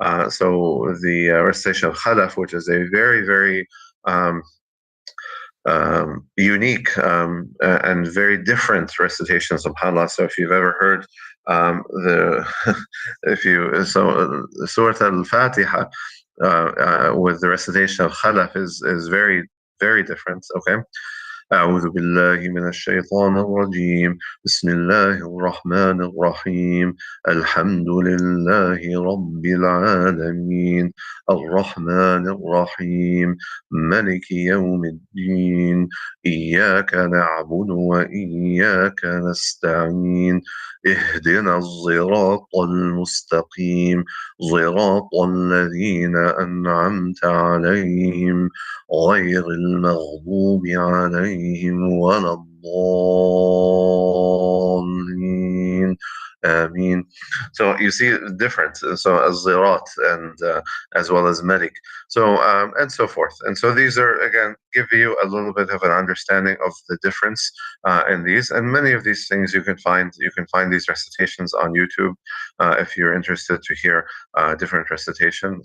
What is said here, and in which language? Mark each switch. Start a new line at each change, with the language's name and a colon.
English: So the recitation of Khalaf, which is a very, very um, unique and very different recitation, subhanAllah. So if you've ever heard the, if you, so Surah Al-Fatiha with the recitation of Khalaf is very, very different. Okay.
Arabic: أعوذ بالله من الشيطان الرجيم بسم الله الرحمن الرحيم الحمد لله رب العالمين الرحمن الرحيم ملك يوم الدين إياك نعبد وإياك نستعين اهدنا الصراط المستقيم صراط الذين أنعمت عليهم غير المغضوب عليهم ولا الضالين آمين.
English: So you see the difference. So az-zirat and as well as malik. So and so forth. And so these are again give you a little bit of an understanding of the difference in these. And many of these things you can find these recitations on YouTube if you're interested to hear different recitation.